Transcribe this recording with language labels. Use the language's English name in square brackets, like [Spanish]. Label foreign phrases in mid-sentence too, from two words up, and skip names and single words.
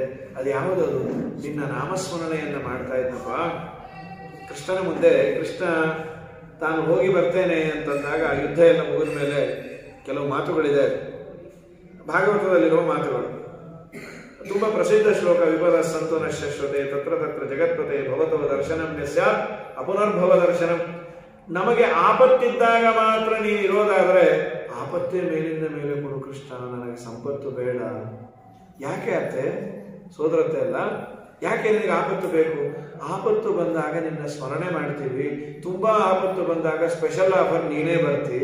[Kannada] ಅದು ಯಾವುದದು? ನಿನ್ನ ನಾಮಸ್ಮರಣೆಯನ್ನು ಮಾಡ್ತಾ ಇದ್ದಪ್ಪ. ಕೃಷ್ಣನ ಮುಂದೆ ಕೃಷ್ಣ ತಾನು ಹೋಗಿ ಬರ್ತೇನೆ ಅಂತಂದಾಗ ಯುದ್ಧ ಎಲ್ಲ ಮುಗಿದ ಮೇಲೆ ಕೆಲವು ಮಾತುಗಳಿದೆ ಭಾಗವತದಲ್ಲಿರುವ ಮಾತುಗಳು. ತುಂಬ ಪ್ರಸಿದ್ಧ ಶ್ಲೋಕ [Sanskrit] ವಿಪದ ಸಂತು ನಶ್ಯಶ್ವತೆ ತತ್ರ ತತ್ರ ಜಗತ್ಪತೆ ಭವತವ ದರ್ಶನಂ ಸ್ಯಾತ್ ಅಪುನರ್ಭವ ದರ್ಶನಂ. [Kannada] ನಮಗೆ ಆಪತ್ತಿದ್ದಾಗ ಮಾತ್ರ ನೀನು ಇರೋದಾದ್ರೆ ಆಪತ್ತೇ ಮೇಲಿಂದ ಮೇಲೆ ಕೊಡು ಕೃಷ್ಣ, ನನಗೆ ಸಂಪತ್ತು ಬೇಡ. ಯಾಕೆ ಅತ್ತೆ ಸೋದರತ್ತೆ ಅಲ್ಲ, ಯಾಕೆ ನಿನಗೆ ಆಪತ್ತು ಬೇಕು? ಆಪತ್ತು ಬಂದಾಗ ನಿನ್ನ ಸ್ಮರಣೆ ಮಾಡ್ತೀವಿ, ತುಂಬಾ ಆಪತ್ತು ಬಂದಾಗ [English] special offer [Kannada] ನೀನೇ ಬರ್ತಿ.